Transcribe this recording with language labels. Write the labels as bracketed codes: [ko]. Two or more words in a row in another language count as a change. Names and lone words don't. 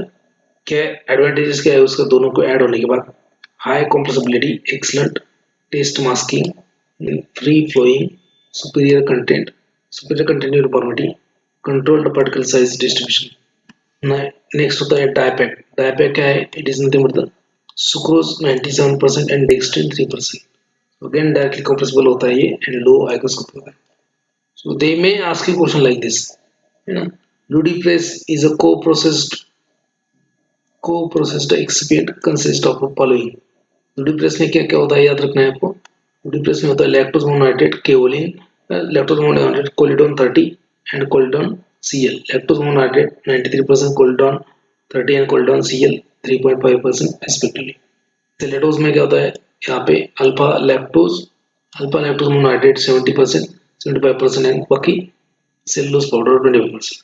[hi] क्या एडवांटेजेस क्या है उसका, दोनों को ऐड होने के बाद, [en] high compressibility, excellent taste masking, free flowing, superior content uniformity, controlled particle size distribution. [hi] नेक्स्ट होता है डायपैक। डायपैक क्या है, [en] It is nothing but the sucrose 97% and dextrin 3%. again directly compressible [hi] होता है ये [en] and low hygroscopic [hi] होता है। [en] So they may ask you question like this, [hi] है ना। [en] ludipres is a co-processed excipient consist of following। [hi] ludipres में क्या क्या होता है याद रखना है आपको। ludipres में होता है [en] lactose monohydrate, kaolin, lactose monohydrate, Kollidon 30 and Kollidon Cl. lactose monohydrate 93%, Kollidon 30 and Kollidon Cl 3.5% respectively. [hi] सेलेटोज में क्या होता है, यहाँ पे [en] alpha lactose monohydrate [hi] 70%, 75% एंड बाकी [en] cellulose powder [hi] 25%।